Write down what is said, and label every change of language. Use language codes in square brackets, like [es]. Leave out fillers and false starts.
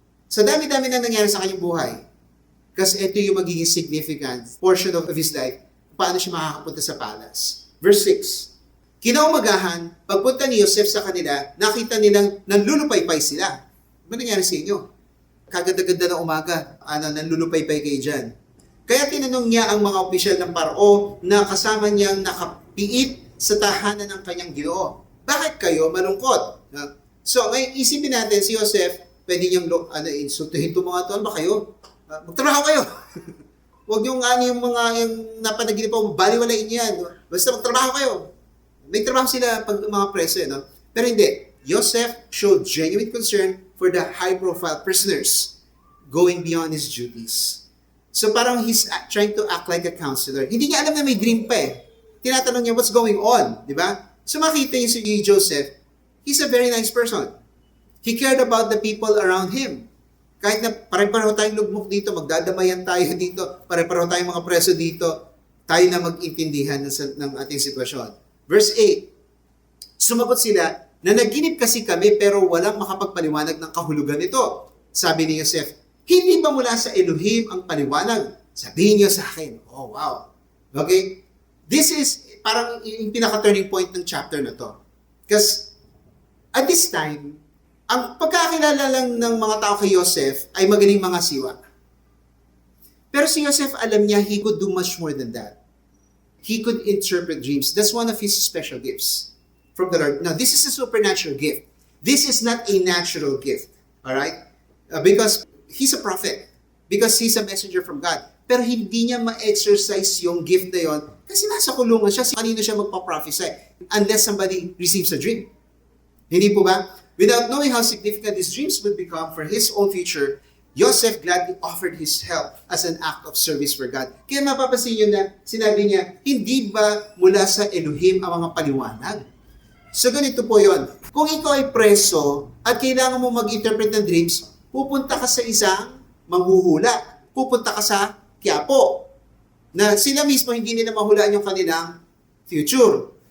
[tl] Sa dami-dami na nangyari sa kanyang buhay. Kasi ito yung magiging significant portion of his life. Paano siya makakapunta sa palace. Verse 6. Kinaumagahan, pagpunta ni Joseph sa kanila, nakita nilang nanlulupaypay sila. Ano nangyari sa inyo? Kaganda-ganda na umaga, nanlulupaypay kayo dyan. Kaya tinanong niya ang mga opisyal ng Paro na kasama niyang nakapiit sa tahanan ng kanyang Ginoo. Bakit kayo malungkot? So, ngayon isipin natin si Joseph, pwede niyang insultuhin itong mga ito. Ano ba kayo? Magtrabaho kayo. Huwag yung yung napanaginip po, baliwalain yan. Basta magtrabaho kayo. May trabaho sila pag mga preso, no? Pero hindi. [en] Joseph showed genuine concern for the high-profile prisoners going beyond his duties. [tl] So parang [en] he's trying to act like a counselor. [tl] Hindi niya alam na may dream pa eh. Tinatanong niya, [en] what's going on? [tl] Di ba? So makita niyo si [en] Joseph, he's a very nice person. He cared about the people around him. [tl] Kahit na pare-pareho tayong lugmok dito, magdadamayan tayo dito, pare-pareho tayong mga preso dito, tayo na mag-intindihan ng ating sitwasyon. Verse 8, sumagot sila, nanaginip kasi kami pero walang makapagpaliwanag ng kahulugan nito. Sabi ni Joseph, hindi ba mula sa Elohim ang paliwanag? Sabihin niyo sa akin. Oh, wow. Okay? [en] This is [tl] parang yung pinaka-turning point ng chapter na to. Because at this time, ang pagkakilala lang ng mga tao kay Joseph ay magaling mga siwa. Pero si Joseph, alam niya, [en] he could do much more than that. He could interpret dreams. That's one of his special gifts from the Lord. Now, this is a supernatural gift. This is not a natural gift. Alright? Because he's a prophet. Because he's a messenger from God. [tl] Pero hindi niya ma-exercise yung gift na yon kasi nasa kulungan siya. Kanino siya magpa-prophesy? [en] Unless somebody receives a dream. [tl] Hindi po ba? [en] Without knowing how significant these dreams would become for his own future, Joseph gladly offered his help as an act of service for God. [tl] Kaya mapapansin niyo na sinabi niya, hindi ba mula sa Elohim ang mga paliwanag? So ganito po yon. Kung ikaw ay preso at kailangan mo mag-interpret ng dreams, pupunta ka sa isang manghuhula. Pupunta ka sa Quiapo. Na sila mismo hindi nila mahulaan yung kanilang future.